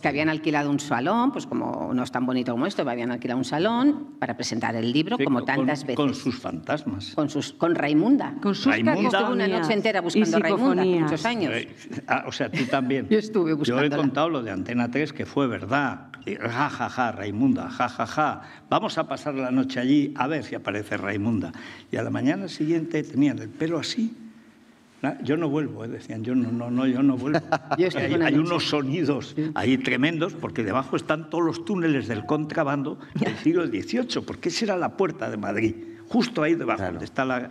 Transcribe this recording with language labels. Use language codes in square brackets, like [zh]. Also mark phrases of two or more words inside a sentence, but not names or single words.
[es] Que habían alquilado un salón, pues como no es tan bonito como esto, habían alquilado un salón para presentar el libro, como tantas veces. Con sus fantasmas. Con Raimunda. Con sus Yo estuve una noche entera buscando a Raimunda, muchos años. O sea, tú también. Yo estuve buscándola. Yo he contado lo de Antena 3, que fue verdad. Ja, ja, ja, Raimunda, ja, ja, ja. Vamos a pasar la noche allí a ver si aparece Raimunda. Y a la mañana siguiente tenían el pelo así, Yo no vuelvo, decían, yo no vuelvo. Hay unos sonidos ahí tremendos, porque debajo están todos los túneles del contrabando del siglo XVIII, porque esa era la puerta de Madrid, justo ahí debajo, donde está la...